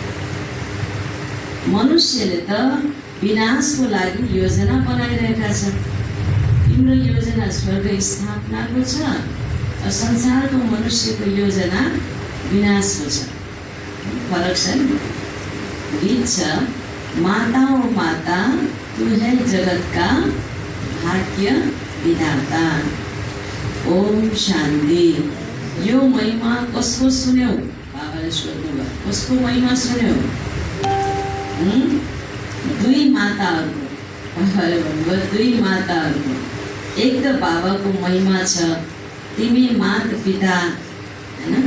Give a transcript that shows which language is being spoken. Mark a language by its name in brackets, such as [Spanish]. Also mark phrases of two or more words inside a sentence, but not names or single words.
[Nepali] मनुष्यले त विनाशको लागि योजना बनाइरहेका छन्। तिम्रो योजना स्वर्ग स्थापनाको छ र संसारको मनुष्यको योजना विनाशको छ। फरक छ नि। गीत छ, [Hindi] माता ओ माता तू है जगत का भाग्य विधाता। [Nepali] ओम शान्ति। यो महिमा कसको सुन्यौ? बाबाले सोध्नुभयो, कसको महिमा सुन्यौ? दुई माताहरूको। बाबाले भन्नुभयो दुई माताहरूको। एक त बाबाको महिमा छ, तिमी माता पिता हैन।